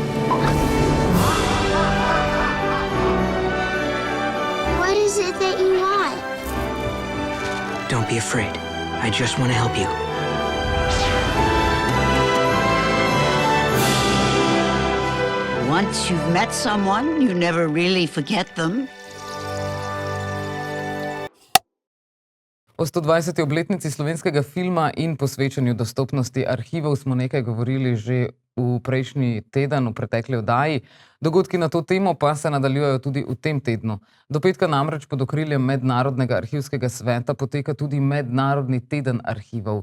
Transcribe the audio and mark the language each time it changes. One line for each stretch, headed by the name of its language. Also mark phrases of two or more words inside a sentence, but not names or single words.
English: What is it that you want? Don't be afraid. I just want to help you. Once you've met someone, you never really forget them.
Slovenian: O 120. obletnici slovenskega filma in posvečanju dostopnosti arhivov smo nekaj govorili že v prejšnji teden, v pretekli oddaji. Dogodki na to temo pa se nadaljujejo tudi v tem tednu. Do petka namreč pod okriljem Mednarodnega arhivskega sveta poteka tudi Mednarodni teden arhivov.